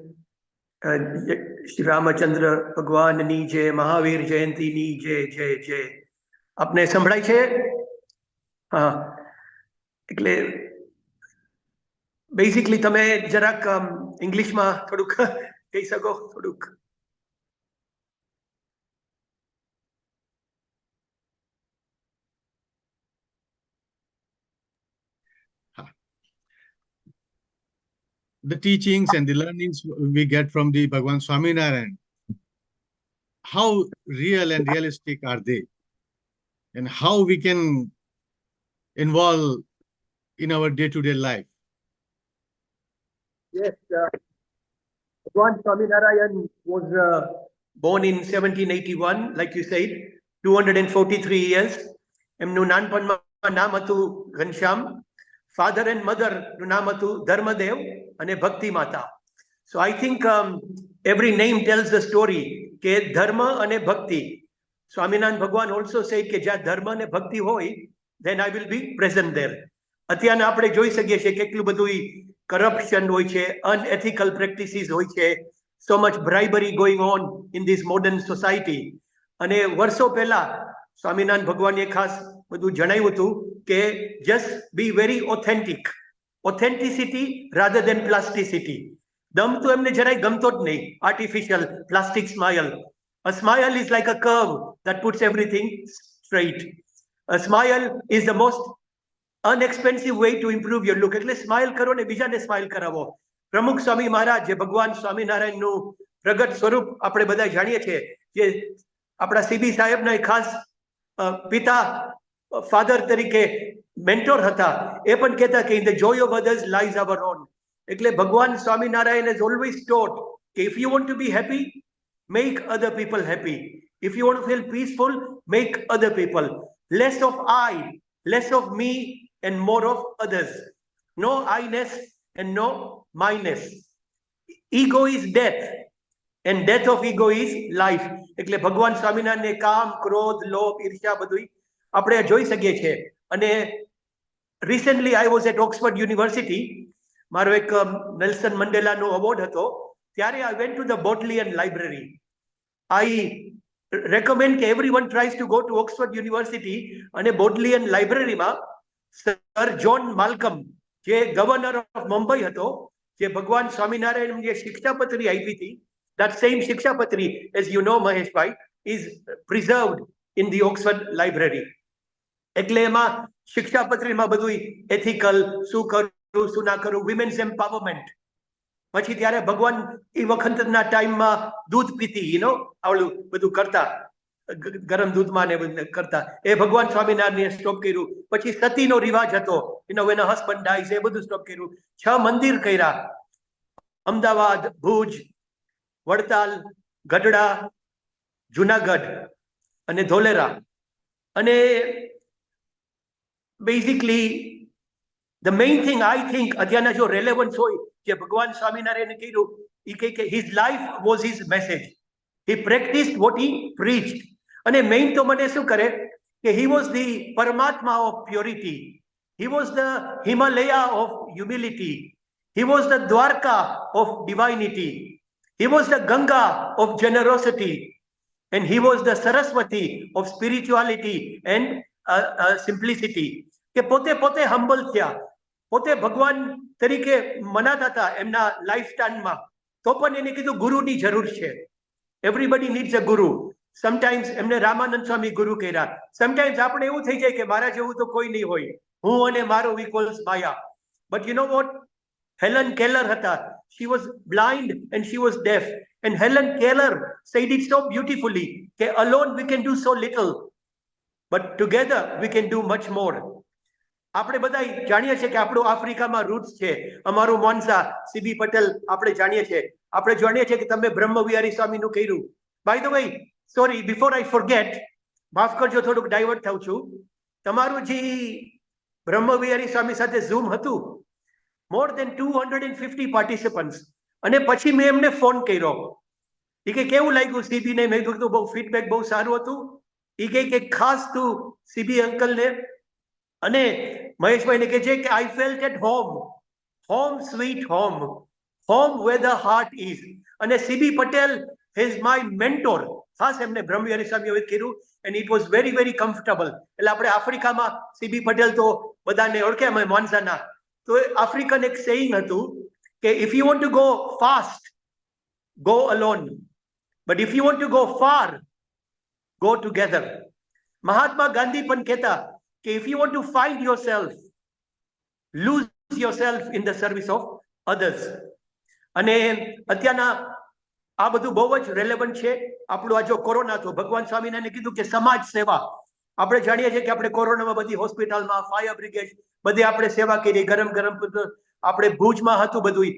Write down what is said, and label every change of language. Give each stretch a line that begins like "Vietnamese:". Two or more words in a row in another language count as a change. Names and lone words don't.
Gujarati: શ્રી રામચંદ્ર ભગવાનની જય, મહાવીર જયંતિની જય જય જય. આપને સંભળાય છે? હા, એટલે બેઝિકલી તમે જરાક ઇંગ્લિશમાં થોડુંક કહી શકો થોડુંક?
English: The teachings and the learnings we get from the Bhagwan Swaminarayan, how real and realistic are they? And how we can involve in our day-to-day life? Yes, Bhagwan Swaminarayan was born in 1781, like you said, 243 years.
Gujarati: એમનું નાનપણમાં નામ હતું ઘનશ્યામ.
English: father and mother
Gujarati: નું નામ હતું ધર્મદેવ અને ભક્તિ માતા.
English: So I think every name tells the story
Gujarati: કે ધર્મ અને ભક્તિ. સ્વામિનારાયણ ભગવાન
English: also said
Gujarati: કે જ્યાં ધર્મ અને ભક્તિ હોય,
English: then I will be present there.
Gujarati: અત્યારના આપણે જોઈ શકીએ છીએ કેટલું બધું કરપ્શન હોય છે,
English: unethical practices
Gujarati: હોય છે,
English: so much bribery going on in this modern society.
Gujarati: અને વર્ષો પહેલા સ્વામિનારાયણ ભગવાને ખાસ બધું જણાવ્યું હતું કે
English: just be very authentic. Authenticity rather than plasticity.
Gujarati: દમ તો એમને જરાય ગમતો જ નહીં,
English: artificial plastic smile. A smile is like a curve that puts everything straight. A smile is the most unexpensive way to improve your look.
Gujarati: એટલે સ્માઇલ કરો ને બીજાને સ્માઇલ કરાવો. પ્રમુખ સ્વામી મહારાજ જે ભગવાન સ્વામિનારાયણનું પ્રગટ સ્વરૂપ આપણે બધા જાણીએ છીએ, જે આપણા સીબી સાહેબના ખાસ પિતા ફાધર તરીકે મેન્ટોર હતા, એ પણ કહેતા કે
English: in the joy of others lies our own.
Gujarati: એટલે ભગવાન સ્વામિનારાયણ
English: has always taught કે if you want to be happy, make other people happy. If you want to feel peaceful, make other people. Less of I, less of me and more of others. No I-ness and no my-ness. Ego is death and death of ego is life.
Gujarati: એટલે ભગવાન સ્વામિનારાયણને કામ, ક્રોધ, લોભ, ઈર્ષ્યા બધું આપણે જોઈ શકીએ છીએ.
English: અને recently I was at Oxford University.
Gujarati: મારો એક નેલ્સન મંડેલાનો અવોર્ડ હતો, ત્યારે
English: I went to the Bodleian Library. I recommend
Gujarati: કે
English: everyone tries to go to Oxford University
Gujarati: અને Bodleian Library માં સર જોન માલ્કમ જે
English: governor of Mumbai
Gujarati: હતો, જે ભગવાન સ્વામિનારાયણ જે શિક્ષાપત્રી આપી હતી,
English: that same શિક્ષાપત્રી, as you know મહેશભાઈ, is preserved in the Oxford Library.
Gujarati: એટલે એમાં શિક્ષાપત્રીમાં બધું એથિકલ, શું કરવું શું ના કરવું,
English: women's empowerment.
Gujarati: પછી ત્યારે ભગવાન એ વખતના ટાઈમમાં દૂધ પીતી, આવડું બધું કરતા, ગરમ દૂધમાં ને બધું કરતા, એ ભગવાન સ્વામિનારાયણે સ્ટોપ કર્યું. પછી સતીનો રિવાજ હતો,
English: when a husband dies,
Gujarati: એ બધું સ્ટોપ કર્યું. 6 મંદિર કર્યા, અમદાવાદ, ભુજ, વડતાલ, ગઢડા, જુનાગઢ અને ધોલેરા. અને બેઝિકલી
English: the main thing I think
Gujarati: અત્યારના જો રેલેવન્સ હોય જે ભગવાન સ્વામિનારાયણે કર્યું, એ કહે કે
English: his life was his message. He practiced what he preached.
Gujarati: અને મેઇન તો મને શું કરે કે
English: he was the પરમાત્મા of purity. He was the Himalaya of humility. He was the Dwarka of divinity. He was the Ganga of generosity. And he was the Saraswati of spirituality and simplicity.
Gujarati: કે પોતે પોતે હમ્બલ થયા, પોતે ભગવાન તરીકે મનાતા હતા એમના લાઈફ ટાઈમમાં, તો પણ એને કીધું ગુરુની જરૂર છે.
English: everybody needs a guru.
Gujarati: સમટાઈમ્સ એમને રામાનંદ સ્વામી ગુરુ કર્યા. સમટાઈમ્સ આપણે એવું થઈ જાય કે મારા જેવું તો કોઈ નહીં હોય, હું અને મારો ઇક્વલ્સ માયા.
English: but you know what, હેલન કેલર હતા, she was blind and she was deaf, and Helen Keller said it so beautifully કે alone we can do so little, but together we can do much more.
Gujarati: આપણે બધા જાણીએ છીએ કે આપણું આફ્રિકામાં રૂટ્સ છે. અમારું મોન્સા સીબી પટેલ આપણે જાણીએ છીએ. આપણે જાણીએ છીએ કે તમે બ્રહ્મવિહારી સ્વામીનું કર્યું.
English: by the way, sorry, before I forget,
Gujarati: માફ કરજો થોડુંક ડાયવર્ટ થાઉં છું. તમારું જે બ્રહ્મવિહારી સ્વામી સાથે ઝૂમ હતું, more than 250 પાર્ટિસિપન્ટ્સ. અને પછી મેં એમને ફોન કર્યો, એ કે કેવું લાગ્યું સીબીને? મેં કીધું બહુ ફીડબેક બહુ સારું હતું. એ કે ખાસ તું સીબી અંકલને અને મહેશભાઈને કહે છે કે
English: I felt at home, home sweet home, home where the heart is. અને CB Patel is my mentor.
Gujarati: ખાસ એમને બ્રહ્મવિહારી સ્વામીએ કર્યું,
English: and it was very very comfortable.
Gujarati: એટલે આપણે આફ્રિકામાં સીબી પટેલ તો બધાને ઓળખે, અમે મોન્સાના. તો આફ્રિકન એક સેઇંગ હતું કે
English: if you want to go fast, go alone. But if you want to go far, go together. Mahatma Gandhi
Gujarati: પણ કહેતા કે
English: if you want to find yourself, lose yourself in the service of others.
Gujarati: અને અત્યારના આ બધું બહુ જ રેલેવન્ટ છે. આપણું આ જો કોરોના હતો, ભગવાન સ્વામિનારાયણે કીધું કે સમાજ સેવા. આપણે જાણીએ છીએ કે આપણે કોરોનામાં બધી હોસ્પિટલમાં, ફાયર બ્રિગેડ બધી આપણે સેવા કરી, ગરમ આપણે ભુજમાં હતું બધું.